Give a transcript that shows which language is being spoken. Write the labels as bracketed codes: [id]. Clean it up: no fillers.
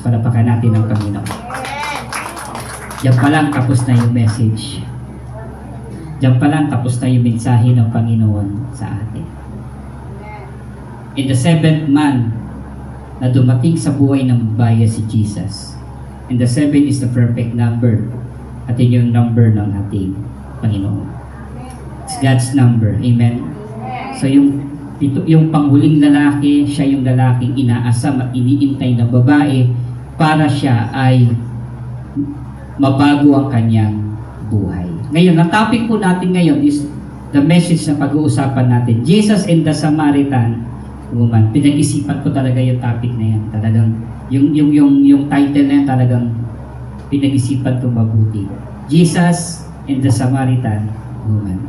[tl] Palapakan natin ang Panginoon. Diyan pa lang tapos na yung message. Diyan pa lang tapos na yung mensahe ng Panginoon sa atin. [en] In the 7th man [tl] na dumating sa buhay ng bayan si Jesus. [en] And the 7 is the perfect number. [tl] At yun yung number ng ating Panginoon. [en] It's God's number. [tl] Amen? So yung panghuling lalaki, siya yung lalaking inaasam at iniintay ng babae para siya ay mabago ang kanyang buhay. Ngayon, ang topic po natin ngayon [en] is the message [tl] na pag-uusapan natin. [en] Jesus and the Samaritan woman. [tl] Pinag-isipan ko talaga yung topic na yan. Talagang, yung title na yan talagang pinag-isipan ko mabuti. [en] Jesus and the Samaritan woman.